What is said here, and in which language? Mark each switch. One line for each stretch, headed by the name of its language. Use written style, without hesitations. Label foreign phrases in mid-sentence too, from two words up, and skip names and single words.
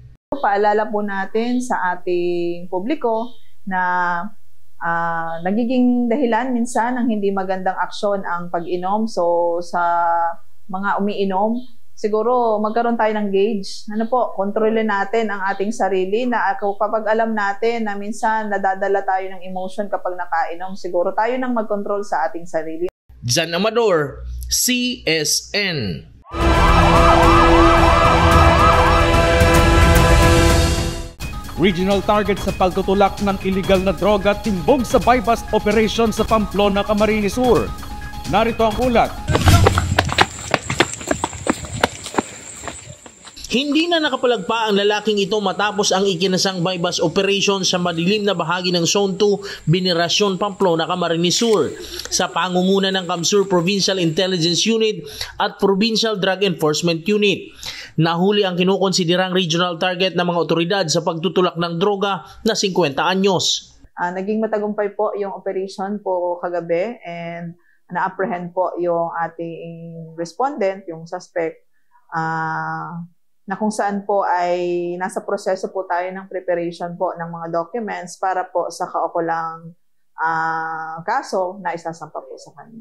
Filipino: Paalala po natin sa ating publiko na nagiging dahilan minsan ng hindi magandang aksyon ang pag-inom. So sa mga umiinom, siguro magkaroon tayo ng gauge. Kontrolin natin ang ating sarili na kapag alam natin na minsan nadadala tayo ng emotion kapag nakainom, siguro tayo nang mag-control sa ating sarili. John Amador, CSN.
English: Regional target
Filipino: sa pagtutulak ng illegal na droga timbog sa
English: bypass operation
Filipino: sa Pamplona, Camarines Sur. Narito ang ulat. Hindi na nakapalagpa ang lalaking ito matapos ang ikinasang
English: bypass operation
Filipino: sa madilim na bahagi ng Zone 2, Venerasyon, Pamplona, Camarines Sur sa pangunguna ng Kamsur Provincial Intelligence Unit at Provincial Drug Enforcement Unit. Nahuli ang kinukonsiderang
English: regional target
Filipino: ng mga otoridad sa pagtutulak ng droga na 50 anyos. Naging matagumpay po yung operation po kagabi and na-apprehend po yung ating respondent, yung suspect, na kung saan po ay nasa proseso po tayo ng preparation po ng mga documents para po sa kaukulang kaso na isasampa po sa kanya.